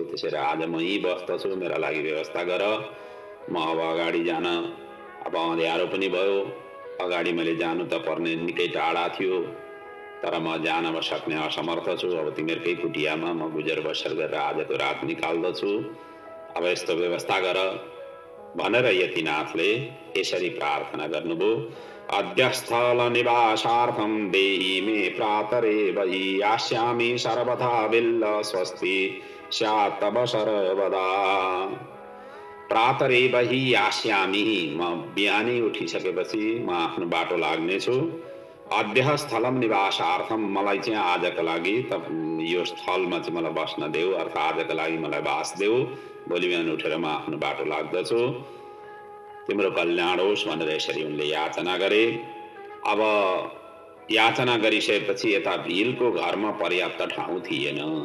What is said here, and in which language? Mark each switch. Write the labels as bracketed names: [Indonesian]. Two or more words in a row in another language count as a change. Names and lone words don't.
[Nepali] त्यसैले आज म यहीँ बस्दछु, मेरा लागि व्यवस्था गर। म अब अगाडि जान, अब अँध्यारो पनि भयो, अगाडि मैले जानु त पर्ने निकै टाढा थियो, तर म जान अब सक्ने असमर्थ छु। अब तिमीहरूकै कुटियामा म गुजर बसर गरेर आजको रात निकाल्दछु, अब यस्तो व्यवस्था गर भनेर यतिनाथले यसरी प्रार्थना गर्नुभयो। [Sanskrit] अध्यस्थल निवासार्थं देहि मे प्रातरे वही यास्यामि सर्वथा बिल्ल स्वस्ति स्यात् तव सर्वदा। प्रातरे वही यास्यामि, [Nepali] म बिहानै उठिसकेपछि म आफ्नो बाटो लाग्नेछु। [Sanskrit] अद्य स्थलम निवासार्थम, [Nepali] मलाई चाहिँ आजका लागि यो स्थलमा चाहिँ मलाई बस्न देऊ, अर्थात् आजका लागि मलाई बास देऊ। भोलि बिहान उठेर म आफ्नो बाटो लाग्दछु, तिम्रो कल्याण होस् भनेर यसरी उनले याचना गरे। अब याचना गरिसकेपछि यता भिलको घरमा पर्याप्त ठाउँ थिएन।